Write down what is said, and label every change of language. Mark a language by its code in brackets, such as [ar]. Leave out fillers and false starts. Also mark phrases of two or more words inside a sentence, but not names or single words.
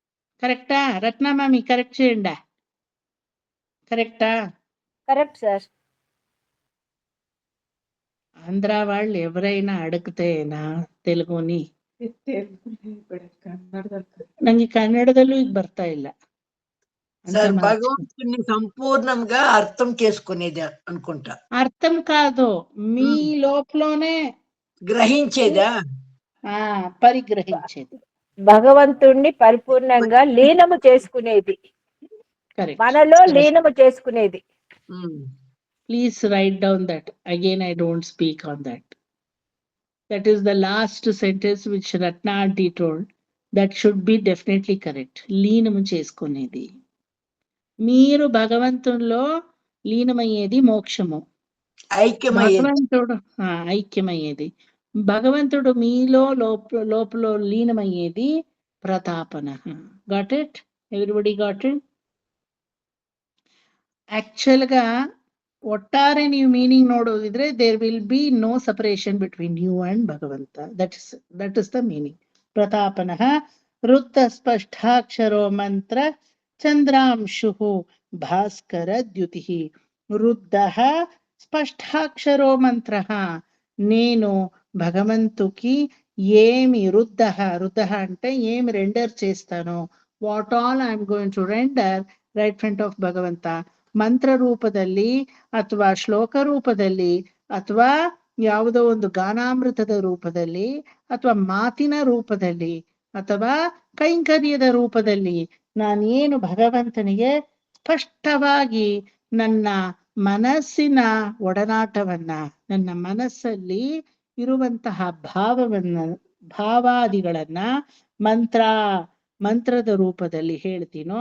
[te] కరెక్టా రత్నమామి? కరెక్ట్ చేయండి. కరెక్టా? కరెక్ట్ సార్. ఆంధ్ర వాళ్ళు ఎవరైనా అడిగితే నా తెలుగుని [kn] ನಂಗೆ కన్నడದಲ್ಲೂ ಈಗ ಬರ್ತಾ ಇಲ್ಲ ಅಂತ [te] సార్ మార్చుకో. భగవంతుని సంపూర్ణంగా అర్థం చేసుకునేది అనుకుంటా. అర్థం కాదు, మీ లోపలనే గ్రహించేదా? పరిగ్రహించేది. భగవంతుణ్ణి పరిపూర్ణంగా లీనము చేసుకునేది, కరెక్ట్. మనలో లీనము చేసుకునేది. [en] Please write down that. Again, I don't speak on that. That is the last sentence which Ratna aunty told. That should be definitely correct. [te] లీనము చేసుకునేది. మీరు భగవంతునిలో లీనమయ్యేది మోక్షము. భగవంతుడు ఐక్యమయ్యేది. భగవంతుడు మీలో లోపల లీనమయ్యేది ప్రతాపన. [en] got it? everybody got it? యాక్చువల్ గా [kn] ಒಟ್ಟಾರೆ ನೀವು ಮೀನಿಂಗ್ ನೋಡೋದಿದ್ರೆ [en] there will be no separation between you and Bhagavanta. that is the meaning. [sa] ಪ್ರತಾಪನಃ ರುದ್ಧ ಸ್ಪಷ್ಟಾಕ್ಷರೋ ಮಂತ್ರ ಚಂದ್ರಾಂಶು ಭಾಸ್ಕರ ದ್ಯುತಿ. రుద్ధ స్పష్టాక్షరో మంత్ర. [te] నేను భగవంతుకి ఏమి రుద్ధ అంటే ఏమి రెండర్ చేస్తాను, [en] what all I'm going to render right front of Bhagavanta. [kn] ಮಂತ್ರ ರೂಪದಲ್ಲಿ ಅಥವಾ ಶ್ಲೋಕ ರೂಪದಲ್ಲಿ ಅಥವಾ ಯಾವುದೋ ಒಂದು ಗಾನಾಮೃತದ ರೂಪದಲ್ಲಿ ಅಥವಾ ಮಾತಿನ ರೂಪದಲ್ಲಿ ಅಥವಾ ಕೈಂಕರ್ಯದ ರೂಪದಲ್ಲಿ ನಾನೇನು ಭಗವಂತನಿಗೆ ಸ್ಪಷ್ಟವಾಗಿ ನನ್ನ ಮನಸ್ಸಿನ ಒಡನಾಟವನ್ನ, ನನ್ನ ಮನಸ್ಸಲ್ಲಿ ಇರುವಂತಹ ಭಾವಾದಿಗಳನ್ನ ಮಂತ್ರದ ರೂಪದಲ್ಲಿ ಹೇಳ್ತೀನೋ.